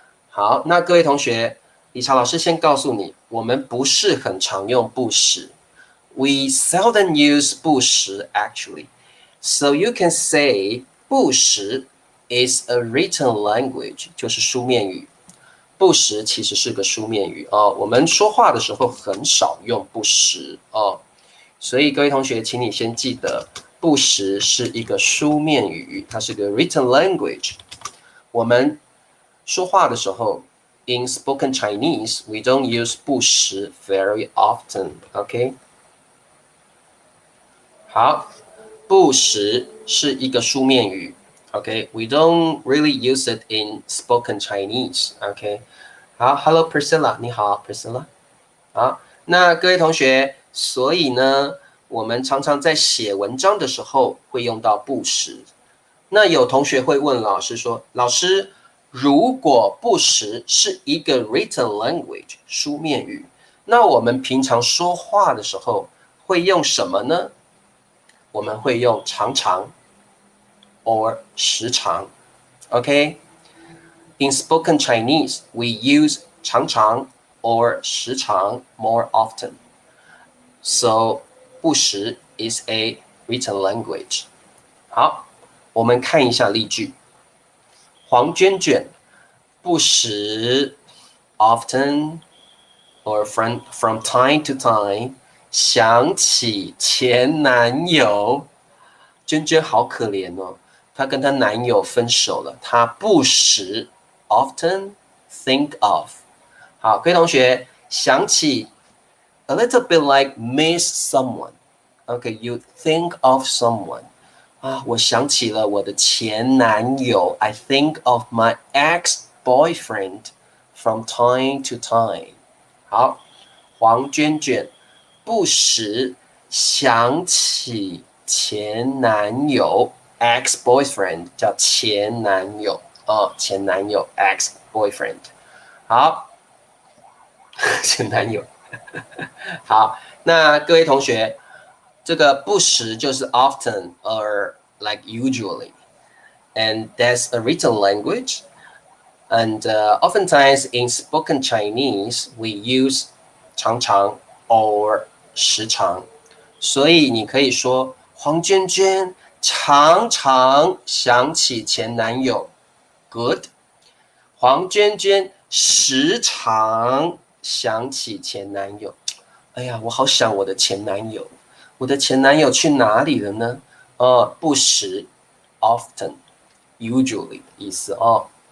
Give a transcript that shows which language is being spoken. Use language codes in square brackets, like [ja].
[zh] 好，那各位同学，理查老师先告诉你，我们不是很常用不时， [en] we seldom use 不时 actually，so you can say 不时 is a written language， [zh] 就是书面语。不时其实是个书面语哦，我们说话的时候很少用不时哦，所以各位同学，请你先记得，不时是一个书面语，它是个 [en] written language。 [zh] 我们说话的时候， [en] in spoken Chinese we don't use 不时 very often，OK？ [zh] 好，不时是一个书面语， [en] OK？We don't really use it in spoken Chinese，OK？ [zh] 好，Hello Priscilla，你好，Priscilla。好，那各位同学，所以呢，我们常常在写文章的时候会用到不时。那有同学会问老师说：“老师，如果不时是一个 [en] written language [zh] 书面语，那我们平常说话的时候会用什么呢？” 我们会用常常 or 时常。 [en] OK？In spoken Chinese, we use 常常 or 时常 more often. So 不时 is a written language. [zh] 好，我们看一下例句。黄娟娟不时 [en] often or from time to time [zh] 想起前男友。娟娟好可怜哦，她跟她男友分手了，她不时 [en] often think of。 [zh] 好，各位同学，想起 [en] a little bit like miss someone。 Okay, you think of someone。 [zh] 啊，我想起了我的前男友。 [en] I think of my ex-boyfriend from time to time。 [zh] 好，黄娟娟不时想起前男友 ex-boyfriend 叫前男友哦，前男友 ex-boyfriend。好，前男友。好，那各位同学，这个不时就是 [en] often or like usually, and that's a written language. And oftentimes in spoken Chinese, we use 常常 or 时常。 [zh] 所以你可以说黄娟娟常常想起前男友 ，good。黄娟娟时常想起前男友，哎呀，我好想我的前男友，我的前男友去哪里了呢？不时 ，often。usually 的意思哦。